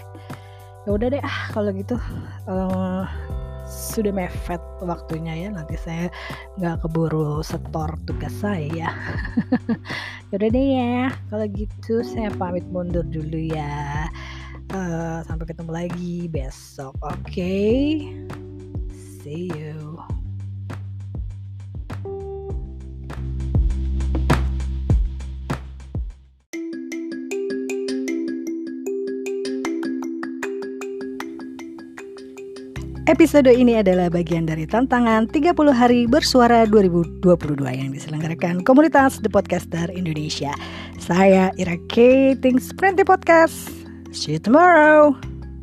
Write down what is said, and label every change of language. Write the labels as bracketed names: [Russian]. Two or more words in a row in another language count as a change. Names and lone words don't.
[Indonesian] Ya udah deh kalau gitu, sudah mepet waktunya ya, nanti saya nggak keburu setor tugas saya. Yaudah deh ya, kalau gitu saya pamit mundur dulu ya. Sampai ketemu lagi besok, oke? [English] See you. [Indonesian] Episode ini adalah bagian dari tantangan 30 hari bersuara 2022 yang diselenggarakan komunitas The Podcaster Indonesia. Saya Ira K. Things Printy Podcast. [English] See you tomorrow.